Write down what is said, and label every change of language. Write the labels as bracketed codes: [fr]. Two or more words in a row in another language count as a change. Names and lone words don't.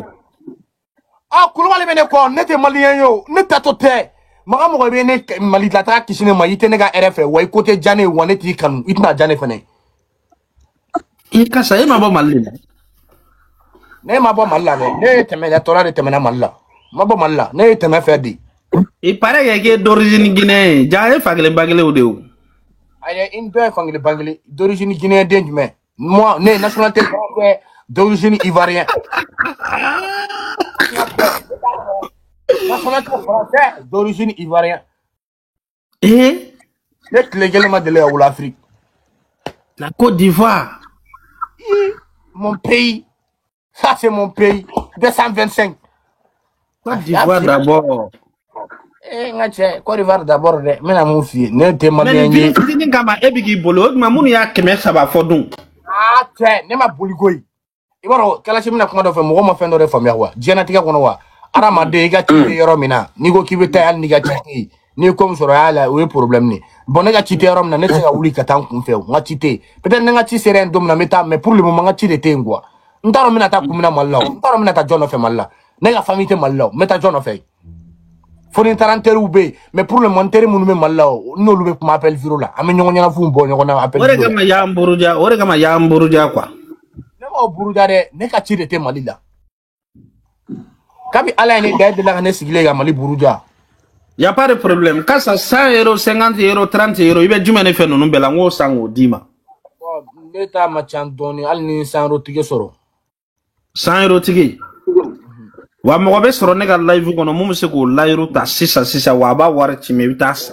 [bm] Kulubali bɛ ne kɔ ne tɛ maliyɛn ye o ne tatɔ tɛ mɔgɔ bɛ ne Mali la taga kisi ne ma i tɛ ne ka hɛrɛ fɛ wa i ko tɛ diya ne ye wa ne t'i kanu i tɛna diya ne fɛnɛ i kasa e ma bɔ Mali la ne ma bɔ Mali la dɛ ne ye tɔɔrɔ de tɛmɛna Mali la ma bɔ Mali la ne ye tɛmɛ fɛ de [fr] il paraît que [bm] k'e [fr] d'origine guinéen [bm] ja e fakelen bakelenw de o ayi n dɔ ye fankelen bangelen [fr] d'origine guinéen [bm] den jumɛn moi ne [fr] nationalité française d'origine ivoirien nationalité française d'origine ivoirien [bm] ne tile kelen ma deli ka wolo Afrique [fr] la Côte d'Ivoire mon pays ça c'est mon pays 225 Côte d'Ivoire d'abord [bm] nga cɛ Côte d'Ivoire d'abord dɛ n bɛna mun f'i ye ne tɛ maliyɛn ye fitinin kama e bɛ k'i bolo o tuma minnu y'a 300 fɔ dun cɛ ne ma boli koyi i b'a dɔn kalasi bɛna kuma dɔ fɛ mɔgɔ ma fɛn dɔ de faamuya wa diɲɛlatigɛ kɔnɔ wa adamaden i ka ci tɛ yɔrɔ min na n'i ko k'i bɛ taa hali n'i ka ci tɛ yen n'i ye ko min sɔrɔ y'a la o ye problème de bon ne ka ci tɛ yɔrɔ min na ne tɛ se ka wuli ka taa n kun fɛ n ka ci tɛ yen peut-être ne ka ci sera yen don min na n bɛ taa [fr] mais pour le moment [bm] n ka ci de tɛ yen quoi n t'a dɔn n bɛna taa kun min na Mali la o n t'a dɔn n bɛna taa jɔn nɔfɛ Mali la ne ka famille tɛ Mali la o n bɛ taa jɔn nɔfɛ fo ni n taara n teriw bɛ yen [fr] mais pour le moment [bm] n teri minnu bɛ Mali la o n'olu bɛ kuma [fr] appel vidéo [bm] la an bɛ ɲɔgɔn ɲɛnafinw bɔ ɲɔgɔn na [fr] appel vidéo [bm] o de kama y'an buruja quoi ne m'o buruja dɛ ne ka ci de tɛ Mali la kabi ala ye ne da de la ka ne sigilen ka Mali buruja [fr] y a pas de problème [bm] kasa 100 €, 50 €, 30 € i bɛ jumɛn ne fɛ ninnu bɛɛ la n k'o san k'o d'i ma ne ta ma ca dɔɔni hali ni 100 € tigi sɔrɔ 100 € tigi wa mɔgɔ bɛ sɔrɔ ne ka live kɔnɔ mun bɛ se k'o layiru ta sisan wa a b'a wari ci mais i bɛ taa san